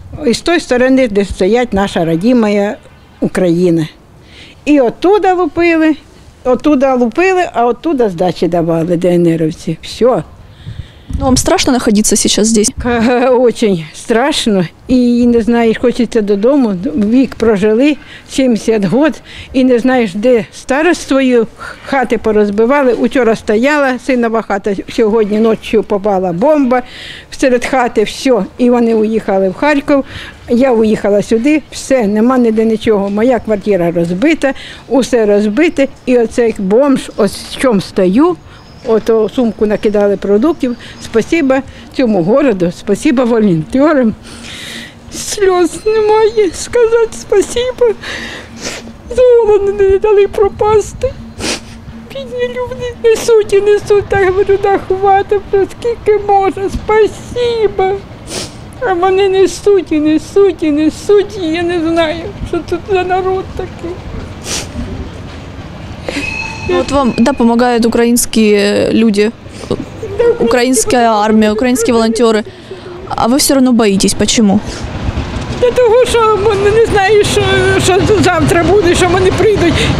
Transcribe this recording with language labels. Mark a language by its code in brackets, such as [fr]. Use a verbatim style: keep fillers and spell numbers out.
[uk] І з тої сторони, де стоять наша родимая Україна. І оттуда лупили. [ru] Оттуда лупили, а оттуда сдачи давали ДНРовцы. Все. Ну, вам страшно находиться сейчас здесь? Очень страшно. И не знаешь, хочется додому. [uk] Вік прожили, сімдесят років, і не знаєш, де старость твою, хати порозбивали. Учора стояла синова хата, сьогодні ночі попала бомба серед хати, все. І вони уїхали в Харків. Я уїхала сюди, все, нема ніде нічого. Моя квартира розбита, усе розбите. І оцей бомж, ось в чому стою, ото сумку накидали продуктів. Спасіба цьому городу, спасіба волонтерам. Сльоз немає, сказати спасіба. За голову не дали пропасти. Бідні люди несуть і несуть, так говорю, да хватить, скільки можна, спасіба. А вони несуть і несуть і несуть, і я не знаю, що тут за народ такий. [ru] Вот вам, да, помогают украинские люди, украинская армия, украинские волонтеры. А вы все равно боитесь. Почему? [uk] Для того, що ми не знаємо, що, що завтра буде, що вони прийдуть.